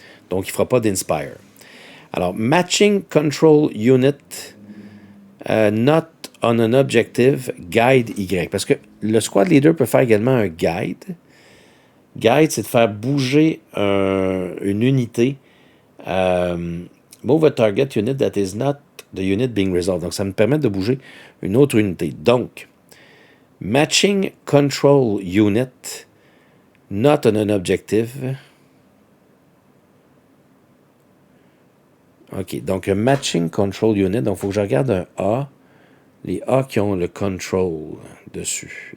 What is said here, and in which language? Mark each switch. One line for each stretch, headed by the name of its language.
French: Donc, il ne fera pas d'Inspire. Alors,
English: matching control unit, not on an objective, guide Y.
French: Parce que le squad leader peut faire également un guide. Guide, c'est de faire bouger une unité.
English: Move a target unit that is not the unit being resolved.
French: Donc, ça me permet de bouger une autre unité.
English: Donc, matching control unit, not on an objective.
French: OK, donc un
English: matching control unit.
French: Donc, il faut que je regarde un A. Les A qui ont le control dessus.